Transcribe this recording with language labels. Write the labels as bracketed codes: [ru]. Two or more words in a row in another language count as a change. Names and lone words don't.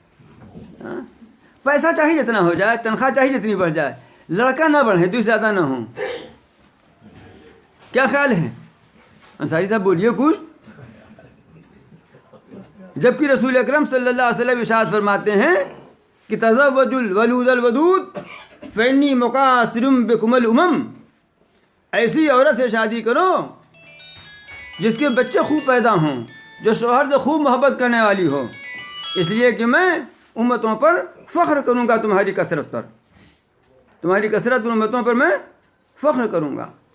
[ur] پیسہ چاہیے جتنا ہو جائے، تنخواہ چاہیے جتنی بڑھ جائے، لڑکا نہ بڑھے، 2 سے زیادہ نہ ہوں۔ کیا خیال ہے انصاری صاحب؟ بولیے کچھ۔ جبکہ رسول اکرم صلی اللہ علیہ وسلم ارشاد فرماتے ہیں کہ [ar] تزوجوا الولود الودود فانی مکاثر بکم الامم، [ur] ایسی عورت سے شادی کرو جس کے بچے خوب پیدا ہوں، جو شوہر سے خوب محبت کرنے والی ہو، اس لیے کہ میں امتوں پر فخر کروں گا، تمہاری کثرت پر، تمہاری کثرت امتوں پر میں فخر کروں گا۔